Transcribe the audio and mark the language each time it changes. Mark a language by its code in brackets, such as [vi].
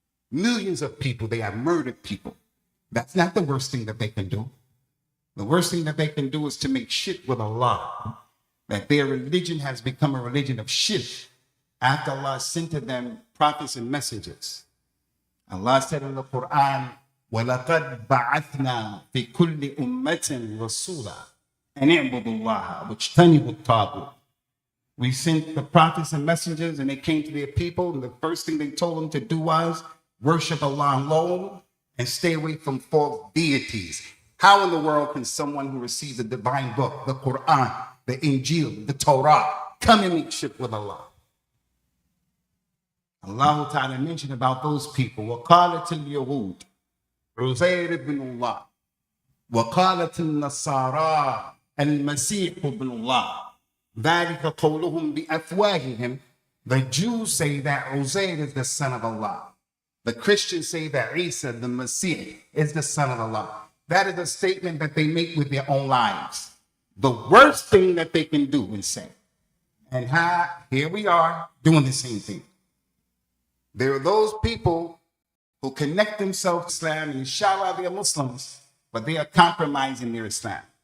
[en] Millions of people, they have murdered people. That's not the worst thing that they can do. The worst thing that they can do is to make shirk with Allah. That their religion has become a religion of shirk after Allah sent to them prophets and messengers. Allah said in the Quran, [ar] وَلَقَدْ بَعَثْنَا فِي كُلِّ أُمَّةٍ رَسُولًا أَنِ اعْبُدُوا اللَّهَ وَاجْتَنِبُوا الطَّاغُوتَ. [en] We sent the prophets and messengers and they came to their people, and the first thing they told them to do was worship Allah alone and stay away from false deities. How in the world can someone who receives the divine book, the Quran, the Injil, the Torah, come and make shirk with Allah? Allah Ta'ala mentioned about those people, [ar] وَقَالَتِ الْيَهُودِ عُزَيْرِ بْنُ اللَّهِ وَقَالَتِ النَّصَارَى الْمَسِيحُ بْنُ اللَّهِ ذَلِكَ قَوْلُهُمْ بِأَفْوَاهِهِمْ. [en] The Jews say that Uzair is the son of Allah. The Christians say that Isa, the Messiah, is the son of Allah. That is a statement that they make with their own lives. The worst thing that they can do is say. And here we are doing the same thing. There are those people who connect themselves to Islam, and inshallah they are Muslims, but they are compromising their Islam.